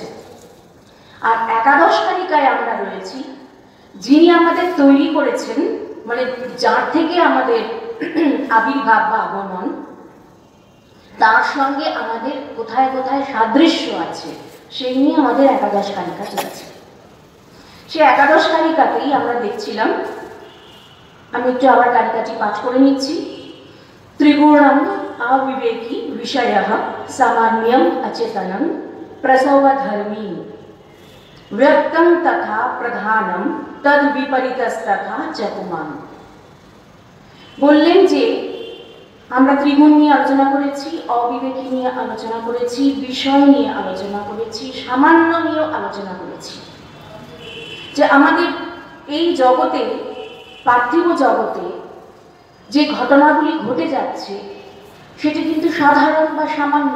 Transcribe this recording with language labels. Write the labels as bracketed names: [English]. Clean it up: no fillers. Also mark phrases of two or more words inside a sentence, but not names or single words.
[Bangla] আর একাদশ কারিকায় আমরা রয়েছি, যিনি আমাদের তৈরি করেছেন, মানে যার থেকে আমাদের আবির্ভাব বা আগমন, তার সঙ্গে আমাদের কোথায় কোথায় সাদৃশ্য আছে সেই নিয়ে আমাদের একাদশ কারিকা চলছে। সে একাদশ কারিকাতেই আমরা দেখছিলাম, আমি একটু আবার কারিকাটি পাঠ করে নিচ্ছি। [Sanskrit] ত্রিগুণম अविवेकी विषयः सामान्यम् अचेतनं प्रसवधर्मी व्यक्तं तथा प्रधानं तद विपरीतस्तथा चकुमान। [Bangla] বললেন যে আমরা ত্রিগুণ নিয়ে আলোচনা করেছি, অবিবেকী নিয়ে আলোচনা করেছি, বিষয় নিয়ে আলোচনা করেছি, সামান্য নিয়েও আলোচনা করেছি। যে আমাদের এই জগতে, পার্থিব জগতে যে ঘটনাগুলি ঘটে যাচ্ছে সেটা কিন্তু সাধারণ বা সামান্য।